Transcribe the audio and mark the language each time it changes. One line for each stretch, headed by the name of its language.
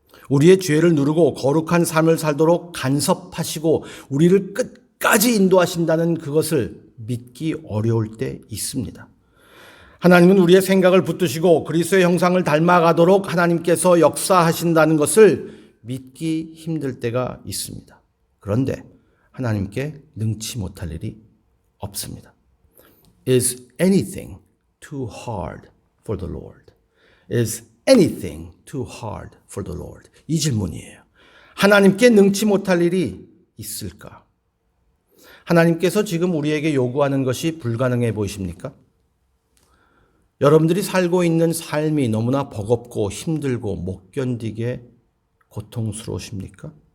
Korean: 우리의 죄를 누르고 거룩한 삶을 살도록 간섭하시고 우리를 끝까지 인도하신다는 그것을 믿기 어려울 때 있습니다. 하나님은 우리의 생각을 붙드시고 그리스도의 형상을 닮아가도록 하나님께서 역사하신다는 것을 믿기 힘들 때가 있습니다. 그런데 하나님께 능치 못할 일이 없습니다.
English: Is anything too hard for the Lord? Is anything too hard for the Lord?
Korean: 이 질문이에요. 하나님께 능치 못할 일이 있을까? 하나님께서 지금 우리에게 요구하는 것이 불가능해 보이십니까? 여러분들이 살고 있는 삶이 너무나 버겁고 힘들고 못 견디게 고통스러우십니까?